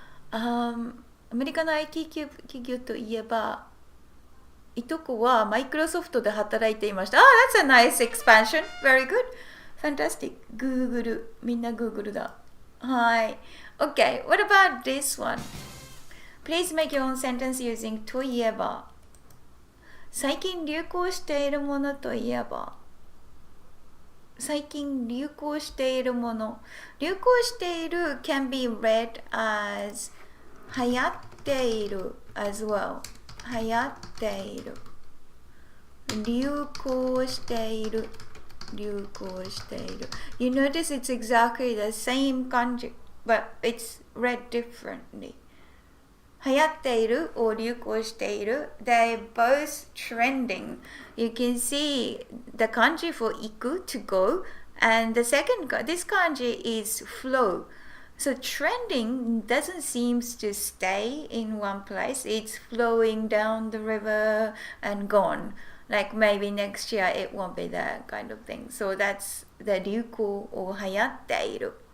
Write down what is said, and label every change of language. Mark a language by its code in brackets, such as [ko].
[ja] アメリカの IT 企業といえば、いとこはマイクロソフトで働いていました。 [en] That's a nice expansion. Very good. Fantastic. Google. [ja] みんな Google だ。 [en] はい。Okay. What about this one? Please make your own sentence using といえば。 [ja] 最近流行しているものといえば。最近流行しているもの。 [en] 流行している can be read as 流行っている as well。 [ja] 流行っている。流行している。流行している。 [en] You notice it's exactly the same kanji, but it's read differently. 流行っている or 流行している they're both trending. You can see the kanji for 行く to go and the second this kanji is flow. So trending doesn't seem to stay in one place. It's flowing down the river and gone. Like maybe next year it won't be that kind of thing. So that's the 流行 or 流行っている。